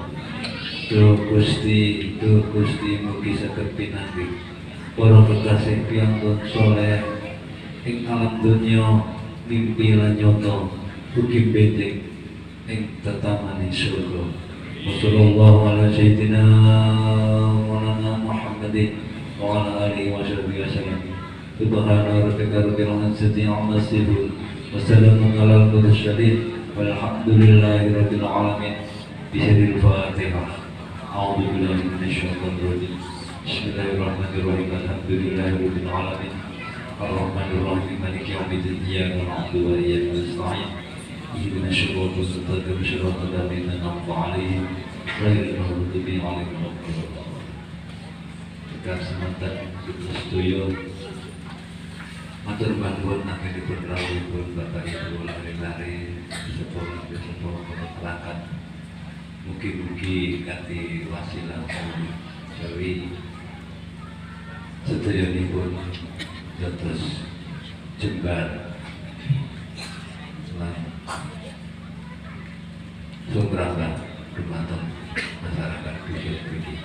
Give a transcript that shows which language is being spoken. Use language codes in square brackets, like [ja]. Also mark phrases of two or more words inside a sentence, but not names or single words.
[jv] Duh Gusti mugi saged pinanggih para kekasih piyambak soleh ing alam dunya mimpi lan nyoto ugi bedhek ing tetamani surga. [ar] وصلى الله على سيدنا مولانا محمد وعلى آله وصحبه وسلم. سبحان ربك رب العزة عما يصفون وسلام على المرسلين والحمد لله رب العالمين. بسم الله الفاتحة. أعوذ بالله من الشيطان الرجيم. بسم الله الرحمن الرحيم. الحمد لله رب العالمين. الرحمن الرحيم. مالك يوم الدين. إياك نعبد وإياك نستعين. اهدنا الصراط المستقيم صراط الذين أنعمت عليهم غير المغضوب عليهم ولا الضالين. [jv] Tekan semanten kita setuju. Matur nuwun anggenipun rawuhipun Bapak Ibu lare-lare sepuluh perangkat. Mugi-mugi kanthi wasilah Jawi sedayanipun dados jembar lan sumberangan dumateng masyarakat dusun-dusun.